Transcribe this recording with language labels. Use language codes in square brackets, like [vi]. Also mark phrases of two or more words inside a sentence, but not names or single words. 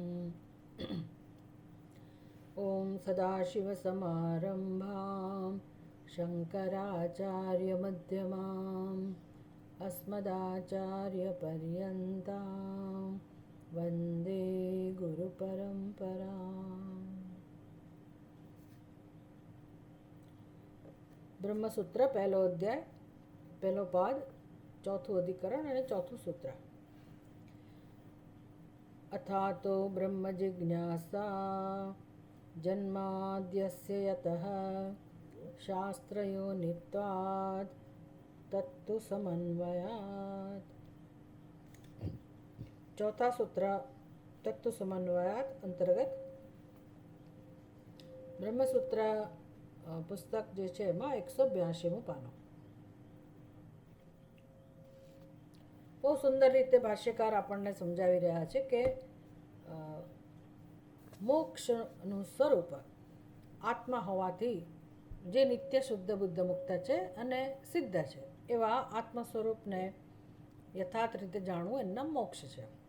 [sa] ॐ सदाशिवसमारम्भां शङ्कराचार्यमध्यमाम् अस्मदाचार्यपर्यन्तां वन्दे गुरुपरम्पराम्। [gu] બ્રહ્મસૂત્ર પહેલો અધ્યાય પહેલો પાદ ચોથું અધિકરણ અને ચોથું સૂત્ર। [sa] अथातो ब्रह्म जिज्ञासा जन्माद्यस्य यतः शास्त्रयोनित्वात् तत्तु समन्वयात्। [gu] ચોથા સૂત્ર [sa] तत्तु समन्वयात् [gu] અંતર્ગત બ્રહ્મસૂત્ર પુસ્તક જે છે એમાં 182મું પાનું। બહુ સુંદર રીતે ભાષ્યકાર આપણને સમજાવી રહ્યા છે કે મોક્ષનું સ્વરૂપ આત્મા હોવાથી જે નિત્ય શુદ્ધ બુદ્ધ મુક્ત છે અને સિદ્ધ છે એવા આત્મ સ્વરૂપને યથાર્થ રીતે જાણવું એમના મોક્ષ છે।